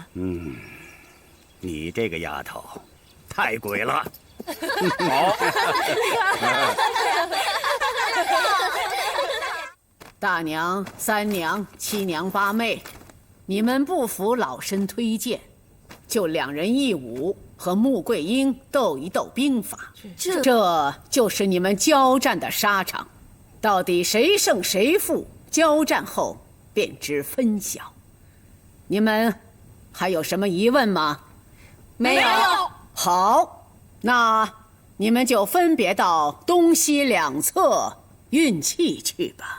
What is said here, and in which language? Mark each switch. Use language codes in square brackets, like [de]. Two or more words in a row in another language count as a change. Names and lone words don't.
[zh] 你這個丫頭，太鬼了。大娘、三娘、七娘八妹，你們不服老身推薦，就2人1武和穆桂英鬥一鬥兵法，這就是你們交戰的沙場。到底誰勝誰負，交戰後便知分曉。你們還有什麼疑問嗎？沒有。好，那你們就分別到東西兩側運氣去吧。